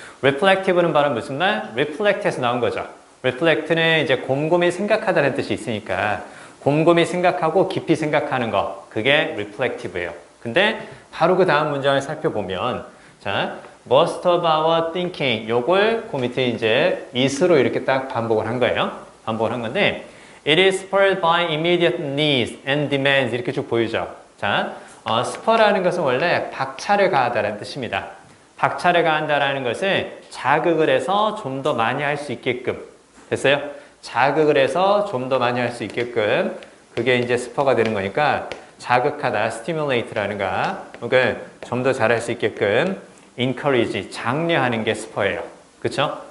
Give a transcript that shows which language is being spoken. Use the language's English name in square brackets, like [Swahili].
[Korean] reflective는 바로 무슨 말? reflect에서 나온 거죠. reflect는 이제 곰곰이 생각하다는 뜻이 있으니까 곰곰이 생각하고 깊이 생각하는 거. 그게 reflective예요. 근데 바로 그 다음 문장을 살펴보면 자, [English] most of our thinking [Korean] 요걸 그 밑에 이제 is로 이렇게 딱 반복을 한 거예요. 반복을 한 건데 [English] it is spurred by immediate needs and demands [Korean] 이렇게 쭉 보이죠. 자, spur라는 것은 원래 박차를 가하다라는 뜻입니다. 박차를 가한다라는 것은 자극을 해서 좀 더 많이 할 수 있게끔 됐어요? 자극을 해서 좀 더 많이 할 수 있게끔 그게 이제 스퍼가 되는 거니까 자극하다, stimulate라는 거 혹은 좀 더 잘할 수 있게끔 encourage, 장려하는 게 스퍼예요. 그쵸?